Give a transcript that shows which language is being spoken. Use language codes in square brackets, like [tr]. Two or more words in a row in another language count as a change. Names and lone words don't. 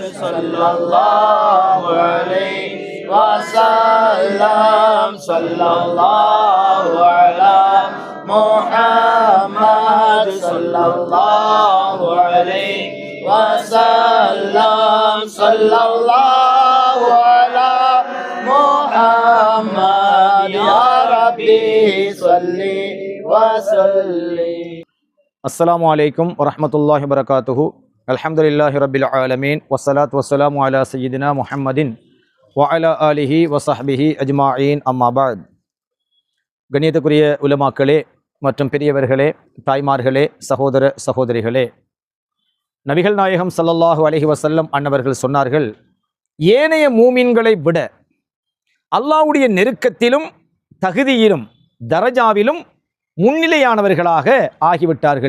[ar] صلى الله عليه وسلم صلى الله على محمد صلى الله عليه وسلم صلى الله على محمد يا ربي صل وسلم. السلام عليكم ورحمة الله وبركاته. الحمد لله رب العالمين والصلاة والسلام على سيدنا محمد وعلى آله وصحبه أجمعين أما بعد. [ta] கண்ணியத்துக்குரிய உலமாக்களே மற்றும் பெரியவர்களே, தாய்மார்களே, சகோதர சகோதரிகளே, நபிகள் நாயகம் [ar] صلى الله عليه وسلم [ta] அன்னவர்கள் சொன்னார்கள், ஏனைய மூமின்களை விட அல்லாஹ்வுடைய நெருக்கத்திலும் தகுதியிலும் தரஜாவிலும் முன்னிலையானவர்களாக ஆகிவிட்டார்கள்.